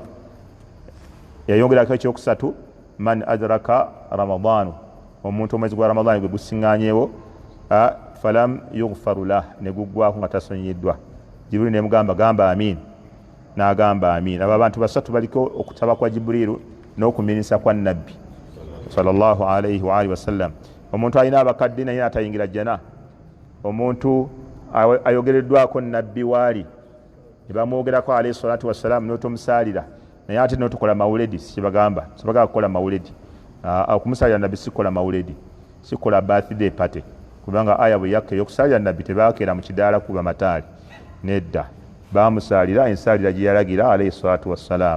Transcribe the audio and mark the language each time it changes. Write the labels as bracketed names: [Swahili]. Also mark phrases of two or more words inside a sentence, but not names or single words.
[Ganda] Yayongerako ekyokusatu [Arabic] من أدرك رمضان, [Ganda] omuntu omwezi gwa ramadaani gwe gusiŋŋaanyeewo, [Arabic] فلم يغفر له, [Ganda] ne guggwako nga tasonyiddwa. Jibrilu nemugamba gamba amin, n'agamba amin. Abo abantu basatu baliko okutaba kwa Jibrilu n'okumiinisa kwa Nabbi [Arabic] صلى الله عليه وعلى آله وسلم. [Ganda] Omuntu alina abakadde naye atayingira jana, omuntu ayogereddwako Nabbi waali ne bamwogerako [Arabic] عليه الصلاة والسلام [Ganda] n'otomusaalira, naye ate n'otukola mawuledi, sikibagamba sibagaa kukola mawuledi. Okumusaalira Nabbi sikola mawuledi, sikola [English] birthday party, [Ganda] kubanga aya bwe yakka ey'okusaalira Nabbi tebaakeera mu kidaala kuba mataali, nedda baamusaalira ensaalira gye yalagira [Arabic] عليه الصلاة والسلام.